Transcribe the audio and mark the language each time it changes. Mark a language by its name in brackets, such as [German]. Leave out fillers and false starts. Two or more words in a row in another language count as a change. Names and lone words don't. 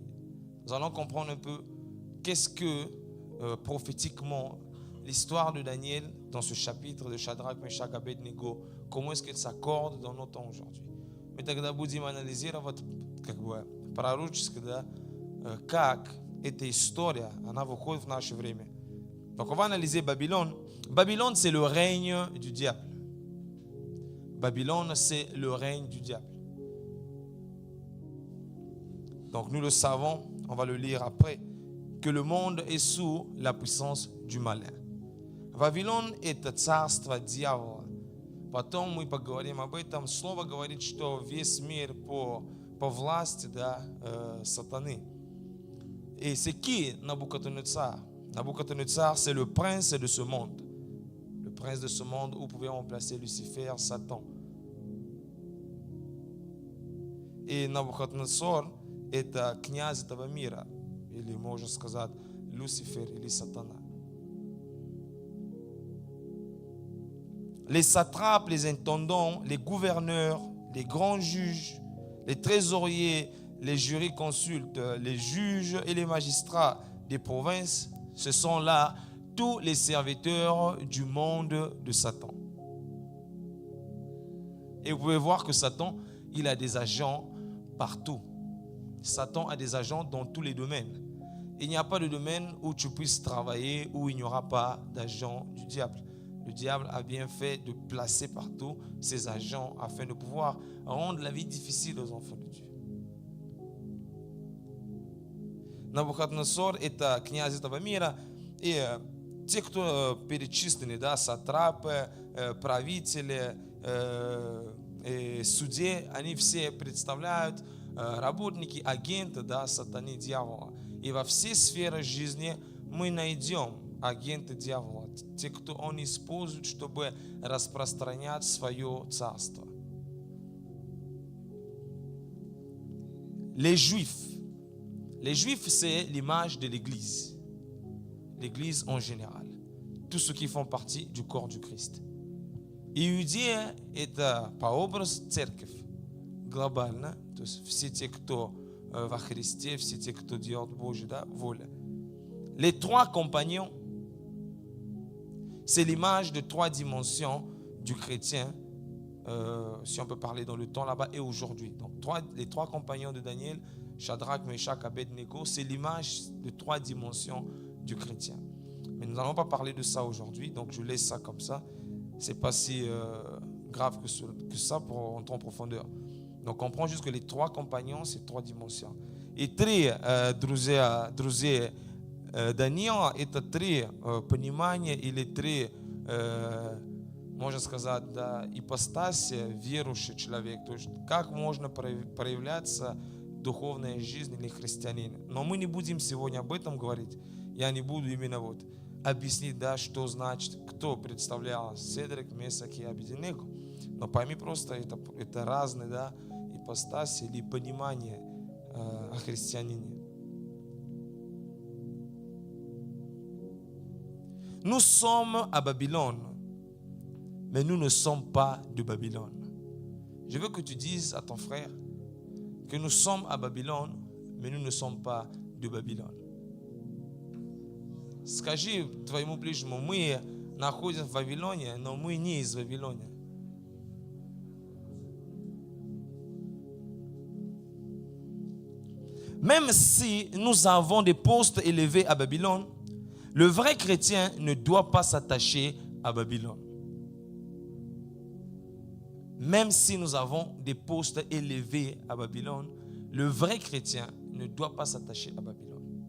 [French] Nous allons comprendre un peu qu'est-ce que prophétiquement l'histoire de Daniel dans ce chapitre de Shadrach, Meshach, Abednego, comment est-ce qu'elle s'accorde dans notre temps aujourd'hui. [Russian] Мы тогда будем анализировать пророчески, да, как эта история, она выходит в наше время. [French] Donc on va analyser Babylone. Babylone, c'est le règne du diable. Babylone, c'est le règne du diable. Donc nous le savons, on va le lire après, que le monde est sous la puissance du malin. [Russian] Вавилон – это царство дьявола. Потом мы поговорим об этом. Слово говорит, что весь мир по власти, да, сатаны. [French] Et c'est qui Nabucodonosor? Nabucodonosor, c'est le prince de ce monde. Le prince de ce monde où pouvait remplacer Lucifer, Satan. [Russian] И Навуходоносор – это князь этого мира. Или можно сказать Люцифер или Сатана. [French] Les satrapes, les intendants, les gouverneurs, les grands juges, les trésoriers, les jurisconsultes, les juges et les magistrats des provinces, ce sont là tous les serviteurs du monde de Satan. Et vous pouvez voir que Satan, il a des agents partout. Satan a des agents dans tous les domaines. Il n'y a pas de domaine où tu puisses travailler où il n'y aura pas d'agents du diable. Le diable a bien fait de placer partout ses agents afin de pouvoir rendre la vie difficile aux enfants de Dieu. [Russian] Навуходоносор – это князь этого мира, и те, кто перечислены, да, сатрапы, правители, судьи, они все представляют работники, агенты, да, сатаны, дьявола. И во всей сфере жизни мы найдем агенты дьявола, те, кто он использует, чтобы распространять свое царство. [French] Les Juifs, c'est l'image de l'Église. L'Église en général. Tous ceux qui font partie du corps du Christ. [Russian] Иудея – это прообраз церковь. Глобально. То есть все те, кто во Христе, все те, кто делает Божью, да, волю. [French] Les trois compagnons, c'est l'image de trois dimensions du chrétien, si on peut parler dans le temps là-bas et aujourd'hui. Donc les trois compagnons de Daniel, Shadrach, Meshach, Abednego, c'est l'image de trois dimensions du chrétien. Mais nous n'allons pas parler de ça aujourd'hui, donc je laisse ça comme ça. Ce n'est pas si grave que ça pour entrer en profondeur. Donc on prend juste que les trois compagnons, c'est trois dimensions. [Russian] И три друзей Даниила – это три понимания или три, можно сказать, да, ипостаси верующий человек. То есть как можно проявляться духовная жизнь или христианин. Но мы не будем сегодня об этом говорить. Я не буду именно вот объяснить, да, что значит, кто представлял Седрак, Месах и Абедnego. Но пойми просто, это разные, да, ипостаси или понимания о христианине. [French] Nous sommes à Babylone, mais nous ne sommes pas de Babylone. Je veux que tu dises à ton frère que nous sommes à Babylone, mais nous ne sommes pas de Babylone. [Russian] Скажи твоему ближнему, мы находимся в Вавилоне, но мы не из Вавилона. [French] Même si nous avons des postes élevés à Babylone, le vrai chrétien ne doit pas s'attacher à Babylone. Même si nous avons des postes élevés à Babylone, le vrai chrétien ne doit pas s'attacher à Babylone.